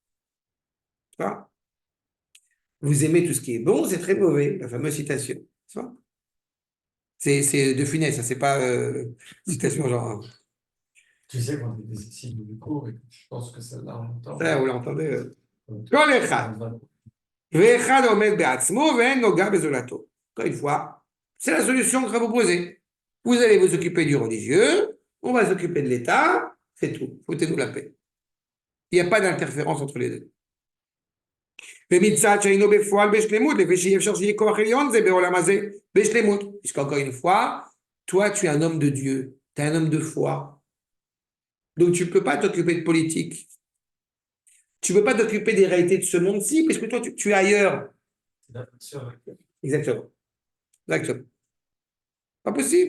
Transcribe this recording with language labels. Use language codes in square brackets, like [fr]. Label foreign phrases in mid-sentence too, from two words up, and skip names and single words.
[fr] Vous aimez tout ce qui est bon, c'est très mauvais, la fameuse citation. C'est de Funès, ça c'est pas citation genre. Tu sais, quand on est des disciples du cours, et je pense que celle-là, on l'entend. Ça, vous l'entendez. [he] כל אחד. ואחד עומד בעצמו ואין נוגע בזולתו. [fr] Encore une fois, c'est la solution que je vais vous proposer. Vous allez vous occuper du religieux, on va s'occuper de l'État, c'est tout. Foutez-nous la paix. Il n'y a pas d'interférence entre les deux. [he] ומצד שהיינו בפועל בשלמות, לפי שאי אפשר שיהיה כוח עליון זה בעולם הזה בשלמות. [fr] Puisqu'encore une fois, toi tu es un homme de Dieu, tu es un homme de foi. Donc tu ne peux pas t'occuper de politique. Tu ne peux pas t'occuper des réalités de ce monde-ci, parce que toi tu es ailleurs. Exactement. Exactement. Pas possible.